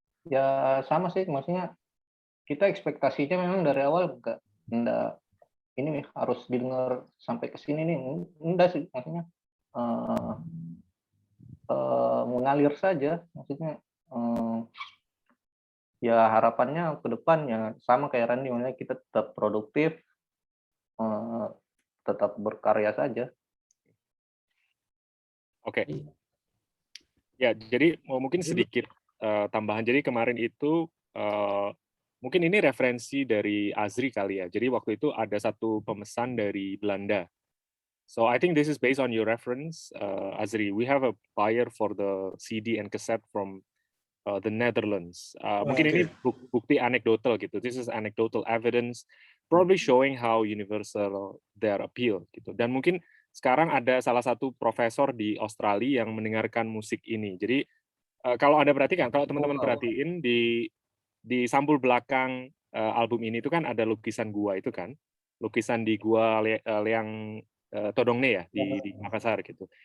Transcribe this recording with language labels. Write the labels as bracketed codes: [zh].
[id] Ya sama sih, maksudnya kita ekspektasinya memang dari awal enggak ini harus didengar sampai ke sini nih, enggak sih, maksudnya mengalir saja, maksudnya ya harapannya ke depan ya sama kayak Randy, maksudnya kita tetap produktif, tetap berkarya saja. Oke. Ya, jadi mungkin sedikit tambahan. Jadi kemarin itu mungkin ini referensi dari Azri kali ya. Jadi waktu itu ada satu pemesan dari Belanda. [en] So I think this is based on your reference, Azri. We have a buyer for the CD and cassette from the Netherlands. [id] Mungkin ini bukti anekdotal gitu. [en] This is anecdotal evidence, probably showing how universal their appeal gitu. [id] Dan mungkin sekarang ada salah satu profesor di Australia yang mendengarkan musik ini. Jadi kalau Anda perhatikan, kalau teman-teman perhatiin di sampul belakang album ini itu kan ada lukisan gua itu kan, lukisan di gua Leang Todongne ya di Makassar gitu.